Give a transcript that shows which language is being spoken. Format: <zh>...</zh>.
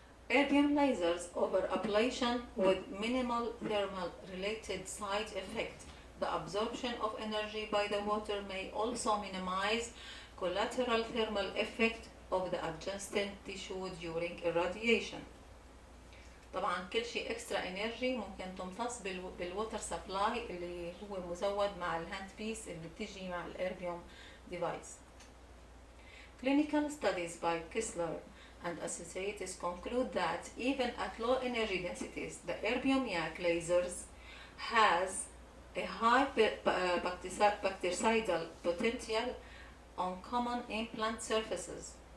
<en>Erbium lasers offer ablation with minimal thermal related side effect. The absorption of energy by the water may also minimize collateral thermal effect of the adjacent tissue during irradiation.</en> <ar>طبعا كل شيء اكسترا انرجي ممكن تمتص بالووتر سبلاي اللي هو مزود مع الهاند بيس اللي بتجي مع الاربيوم ديفايس.</ar> <en>Clinical studies by Kessler and associates conclude that even at low energy densities, the erbium YAG lasers has a high bactericidal potential on common implant surfaces.</en>